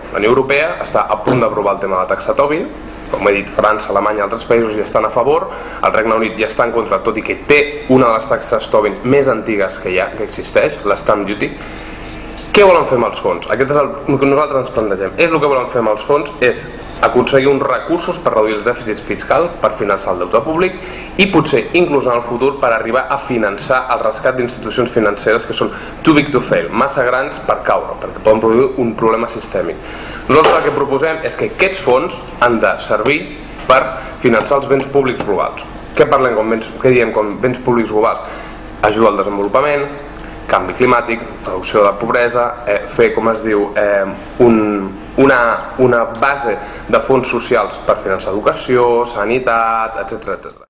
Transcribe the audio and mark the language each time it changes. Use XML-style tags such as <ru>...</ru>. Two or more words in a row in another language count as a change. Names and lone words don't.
<ca>La Unió Europea està a punt d'aprovar el tema de la taxa Tobin, com he dit, França, Alemanya i altres països hi estan a favor, el Regne Unit ja està en contra, tot i que té una de les taxes Tobin més antigues que existeix, l'Stamp Duty. Què volen fer amb els fons? Aquest és el que nosaltres ens plantegem. El que volen fer amb els fons és aconseguir uns recursos per reduir els dèficits fiscals, per finançar el deute públic i potser, inclús en el futur, per arribar a finançar el rescat d'institucions financeres que són</ca> <en>too big to fail,</en> <ca>massa grans per caure, perquè poden produir un problema sistèmic. Nosaltres el que proposem és que aquests fons han de servir per finançar els béns públics globals. Què diem com béns públics globals? Ajuda al desenvolupament, canvi climàtic, reducció de la pobresa, fer, com es diu, una base de fons socials per finançar educació, sanitat, etc.</ca>